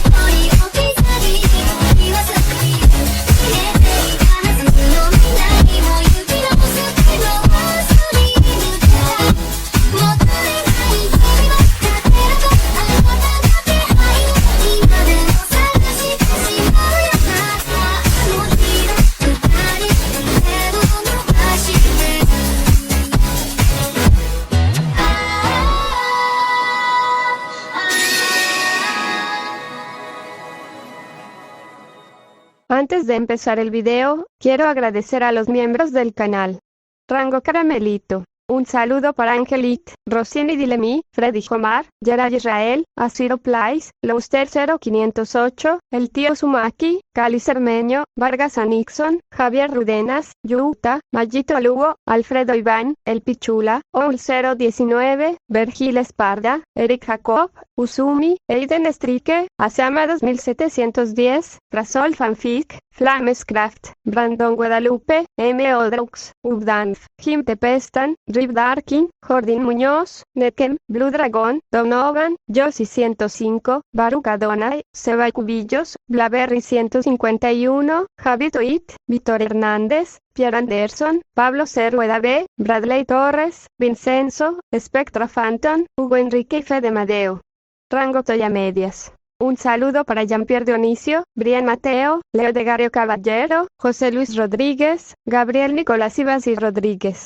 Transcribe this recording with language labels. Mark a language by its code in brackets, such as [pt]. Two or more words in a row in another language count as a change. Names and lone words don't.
[ja] 人置き去り言わずに消えていたはずの未来も行き直すけど忘れぬからもったいない日々は勝てるとあなたの気配今でも探してしまうよなあの日の二人手を伸ばして [es] Antes de empezar el video, quiero agradecer a los miembros del canal. Rango Caramelito. Un saludo para Angelique, Rossini Dilemi, Freddy Omar, Gerard Israel, Asiro Place, Louster 0508, El Tío Sumaki, Cali Cermeño, Vargas Anixon, Javier Rudenas, Yuta, Mayito Lugo, Alfredo Iván, El Pichula, Oul 019, Vergil Esparda, Eric Jacob, Usumi, Aiden Estrique, Asama 2710, Rasol Fanfic, Flamescraft, Brandon Guadalupe, M. Odrux, Ubdanf, Jim Tepestan, Rip Darkin, Jordin Muñoz, Nekem, Blue Dragon, Donovan, Josie 105, Baruch Adonai, Seba Cubillos, Blaberry 151, Javi Toit, Víctor Hernández, Pierre Anderson, Pablo C. Rueda B, Bradley Torres, Vincenzo, Spectra Phantom, Hugo Enrique y Fede Madeo. Rango Toya Medias. Un saludo para Jean-Pierre Dionisio, Brian Mateo, Leo de Gario Caballero, José Luis Rodríguez, Gabriel Nicolás Ibasi Rodríguez.